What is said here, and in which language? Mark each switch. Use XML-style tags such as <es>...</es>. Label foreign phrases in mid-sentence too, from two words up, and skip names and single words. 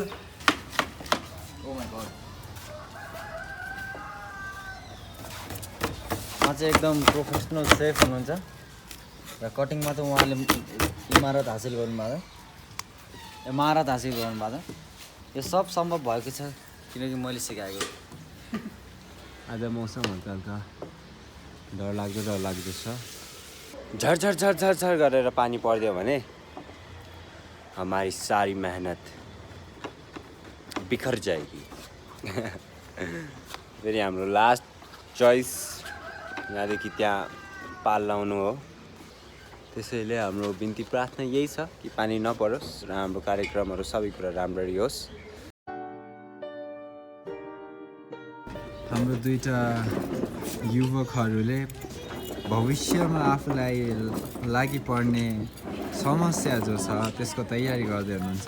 <en>oh my god</en> <ne>उहाँ चाहिँ एकदम प्रोफेसनल सेफ हुनुहुन्छ र कटिङमा त उहाँले महारत हासिल गर्नुभएको यो सब सम्भव भएको छ किनकि मैले सिकाएको आज मौसम हल्का हल्का डरलाग्दो छ झरझर गरेर पानी परिदियो भने</ne> <hi>हमारी सारी मेहनत बिखर जाएगी</hi> <ne>फेरि हाम्रो</ne> <en>last choice</en> <ne>यहाँदेखि त्यहाँ पाल लाउनु हो त्यसैले हाम्रो बिन्ती प्रार्थना यही छ कि पानी नपरोस् र हाम्रो कार्यक्रमहरू सबै कुरा राम्ररी होस्। हाम्रो दुईटा युवकहरूले भविष्यमा आफूलाई लागि पर्ने समस्या जो छ त्यसको तयारी गर्दै हुनुहुन्छ।</ne>